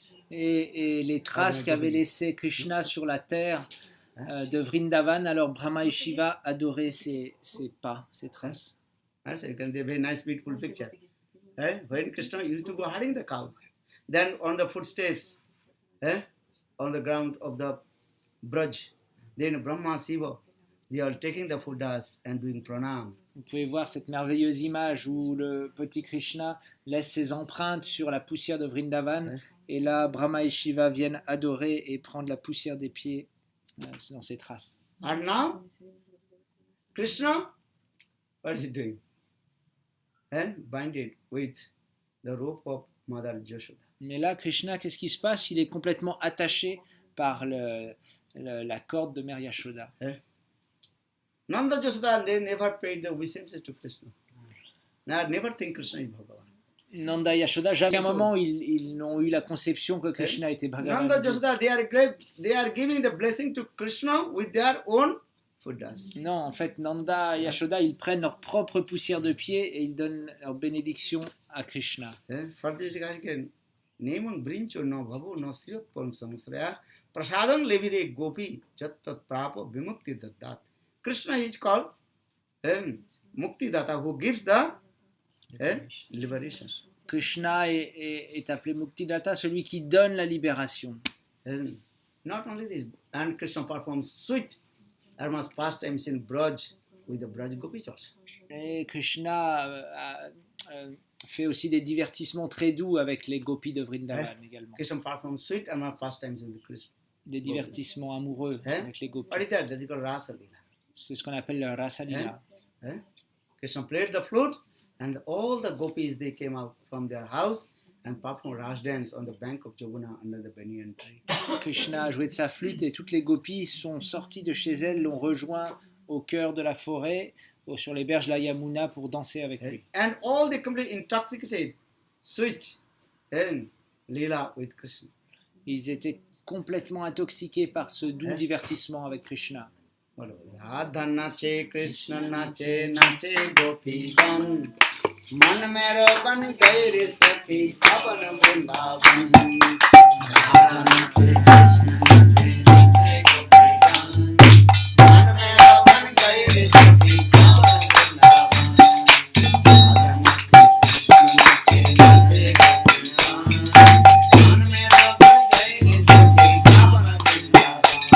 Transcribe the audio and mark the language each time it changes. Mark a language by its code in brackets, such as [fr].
[fr] Et les traces qu'avait laissé Krishna sur la terre de Vrindavan, alors Brahma et Shiva adoraient ces pas, ces traces. [en] So you can see a very nice, beautiful picture. When Krishna used to go herding the cow, then on the footsteps, on the ground of the Braj, then Brahma Shiva, they are taking the food dust and doing pranam. [fr] Vous pouvez voir cette merveilleuse image où le petit Krishna laisse ses empreintes sur la poussière de Vrindavan, et là Brahma et Shiva viennent adorer et prendre la poussière des pieds dans ces traces. [en] And now, Krishna, what is he doing? And binded with the rope of Mother Yashoda. [fr] Mais là, Krishna, qu'est-ce qui se passe? Il est complètement attaché par la corde de Mère Yashoda. [en] Nanda Yashoda, they never paid the obeisances to Krishna. Now, never think Krishna is Bhagavan. [fr] Nanda Yashoda, jamais à un moment ils n'ont eu la conception que Krishna était Bhagavan. [en] Nanda Yashoda, they are giving the blessing to Krishna with their own foot dust. [fr] Non, en fait, Nanda et Yashoda, ils prennent leur propre poussière de pied et ils donnent leur bénédiction à Krishna. [sa] For this regard, Neman brincho no bhavu no sirot pon samsraya prasadam levire gopi jattat prapa vimukti daddat. [en] Krishna is called Mukti Datta, who gives the liberation. [fr] Krishna est appelé Muktidatta, celui qui donne la libération. [en] And not only this, and Krishna performs sweet almost pastimes in Braj with the Braj gopis also. [fr] Et Krishna fait aussi des divertissements très doux avec les gopis de Vrindavan également. [en] Krishna performs sweet almost pastimes in the Krishna. [fr] Des divertissements amoureux avec les gopis. [en] What is that? That is called Rasa Lila. [fr] C'est ce qu'on appelle le Rasa Lila. [en] Krishna played the flute, and all the gopis they came out from their house and performed Rasa dance on the bank of Jamuna under the banyan tree. [fr] Krishna a joué de sa flûte et toutes les gopis sont sorties de chez elles, l'ont rejoint au cœur de la forêt, sur les berges de la Yamuna pour danser avec lui. [en] And all they completely intoxicated, sweet and Leela with Krishna. [fr] Ils étaient complètement intoxiqués par ce doux divertissement avec Krishna. [bn] বলো রাধা নাচে কৃষ্ণ নাচে নাচে গোপীগণ मन में robin गए रे सखी पवन वृंदावन राधा नाचे कृष्ण नाचे नाचे गोपीगण मन में रोबन गए रे सखी पवन वृंदावन राधा नाचे कृष्ण नाचे नाचे गोपीगण मन में रोबन गए रे सखी पवन वृंदावन